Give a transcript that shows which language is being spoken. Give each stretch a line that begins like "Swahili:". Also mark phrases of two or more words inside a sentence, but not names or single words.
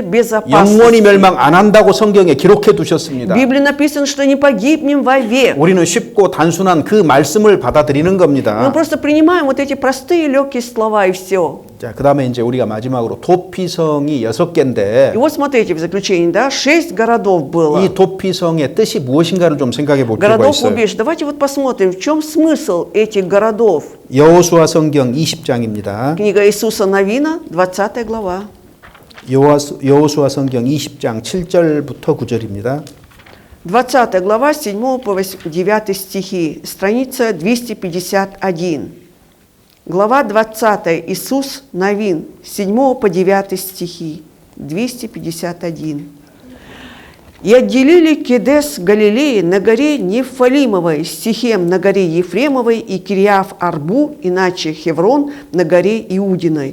Korean: 영원히
Russian: безопасности.
Korean: 멸망 안 한다고 성경에 기록해
Russian: В
Korean: 두셨습니다.
Russian: Библии написано, что не погибнем вовек.
Korean: 우리는 쉽고 단순한 그 말씀을 받아들이는
Russian: Мы
Korean: 겁니다.
Russian: просто принимаем вот эти простые легкие слова и все.
Korean: 자, 그다음에 이제 우리가 마지막으로 도피성이 6개인데
Russian: И вот смотрите, в заключение, да, 6 городов было.
Korean: 이 도피성의 뜻이 무엇인가를 좀 생각해 볼 필요가
Russian: Городов
Korean: 있어요.
Russian: убежищ. Давайте вот посмотрим, в чем смысл этих городов.
Korean: 여호수아 성경 20장입니다.
Russian: Книга Иисуса Навина, 20 глава.
Korean: 여호수아 성경 20장 7절부터 9절입니다.
Russian: 20 глава, 7 по 9 стихи, страница 251. Глава 20, Иисус Навин, 7 по 9 стихи, 251. «И отделили Кедес Галилеи на горе Нефалимовой, Сихем на горе Ефремовой и Кириаф-Арбу, иначе Хеврон на горе Иудиной.